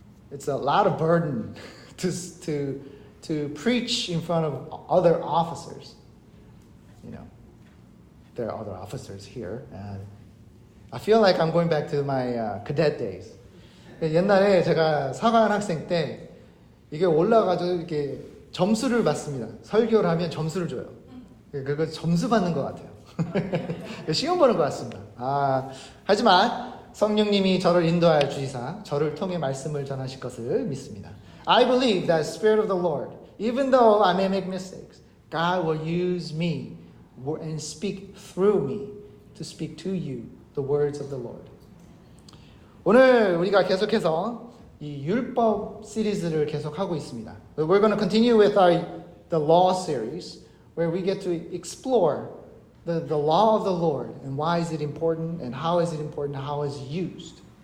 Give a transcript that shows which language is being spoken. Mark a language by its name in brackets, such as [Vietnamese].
[English] It's a lot of burden to preach in front of other officers. You know, there are other officers here, and I feel like I'm going back to my cadet days. [Korean] 옛날에 제가 사관 학생 때 이게 올라가서 이렇게 점수를 받습니다. 설교를 하면 점수를 줘요. 그거 점수 받는 것 같아요. 시험 보는 것 같습니다. 하지만 성령님이 저를 인도하여 주시사 저를 통해 말씀을 전하실 것을 믿습니다. [English] I believe that Spirit of the Lord, even though I may make mistakes, God will use me and speak through me to speak to you the words of the Lord. [Korean] 오늘 우리가 계속해서 이 율법 시리즈를 계속하고 있습니다. [English] We're going to continue with the law series where we get to explore the law of the Lord and why is it important and how is it important, how is it used.